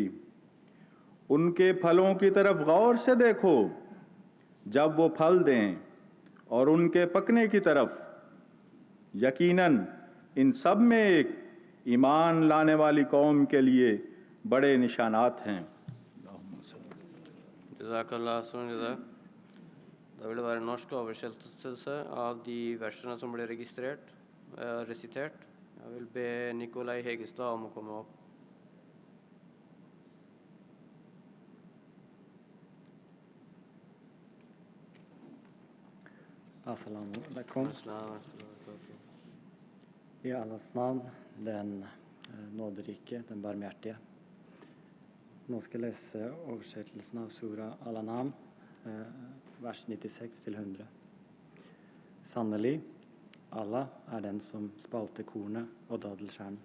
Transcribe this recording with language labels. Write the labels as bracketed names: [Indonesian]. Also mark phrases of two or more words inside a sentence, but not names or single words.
[Urdu] ان کے پھلوں کی طرف غور سے دیکھو، جب وہ پھل دیں، اور ان کے پکنے کی طرف. یقیناً ان سب میں ایک ایمان لانے والی قوم کے لیے بڑے نشانات ہیں. [Norwegian] Jazakallah Sunjada. Det ville være en norsk oversettelse av de versene som ble resitert. Jeg vil be Nikolai Hegestad om å komme opp. [Arabic] السلام عليكم. [Norwegian] I Allahs navn, den nåderike, den barmhjertige. Nå skal jeg lese oversettelsen av Sura Al-An'am, vers 96-100. Sannelig, Allah er den som spalter kornet og daddelskjernen.